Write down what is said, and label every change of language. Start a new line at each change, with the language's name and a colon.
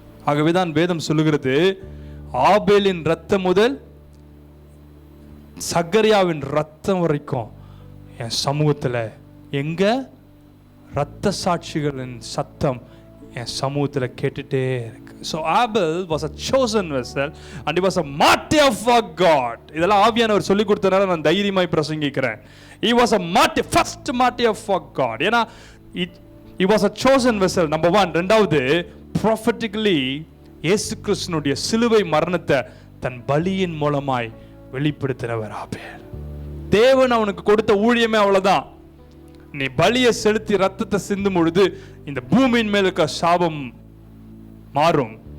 Tamil: ஆகவேதான் வேதம் சொல்லுகிறது, ஆபேலின் ரத்தம் முதல் சகரியாவின் ரத்தம் வரைக்கும் என் சமூகத்தில் எங்க ரத்த சாட்சிகளின் சத்தம் என் சமூகத்தில் கேட்டுட்டே இருக்கு.
English: So Abel was a chosen vessel and he was a martyr for God.
Tamil: இதெல்லாம் ஆவியானவர் சொல்லி கொடுத்தனால நான் தைரியமாய் பிரசங்கிக்கிறேன்.
English: He was a martyr, first martyr for God.
Tamil: ஏன்னா
English: he was a chosen vessel, number one.
Tamil: ரெண்டாவது, prophetically இயேசு கிறிஸ்துனுடைய சிலுவை மரணத்தை தன் பலியின் மூலமாய் வெளிப்படுத்தினவர் ஆபேல். தேவன் அவனுக்கு கொடுத்த ஊழியமே அவ்வளவுதான். நீ பலியை செலுத்தி ரத்தத்தை சிந்தும் பொழுது இந்த பூமியின் மேல் இருக்க சாபம் மாறும்.